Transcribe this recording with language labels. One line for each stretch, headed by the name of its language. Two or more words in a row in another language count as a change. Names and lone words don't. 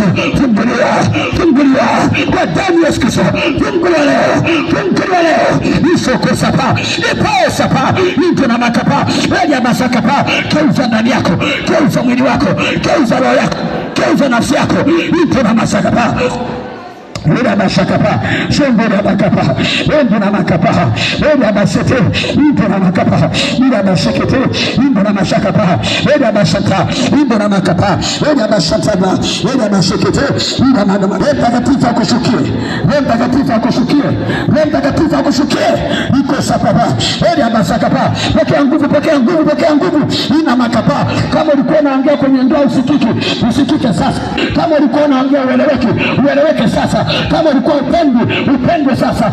Swahili: Funguliwa, funguliwa kwa damu Yesu Kristo. Funguliwa leo, funguliwa leo. Isoko sapa, ipo sapa, into na makapa, ya masakapa. Keuza ndani yako, keuza mwili wako, keuza roho yako, keuza nafsi yako, into na masakapa. Ila mashakapa, shembora makapa, endo na makapa, ila masete, indo na makapa, ila mashekete, indo na mashakapa, ila mashata, indo na makapa, ila mashataba, ila mashekete, ila magama. Roho Mtakatifu akushukie, Roho Mtakatifu akushukie, Roho Mtakatifu akushukie. Iko sapaba, ila masakapa. Pokea nguvu, pokea nguvu, pokea nguvu. Ina makapa. Kama ulikuwa unaongea kwenye ndoa usikike, usikike sasa. Kama ulikuwa unaongea ueleweke, ueleweke sasa. Kama ulikuwa upendwe sasa.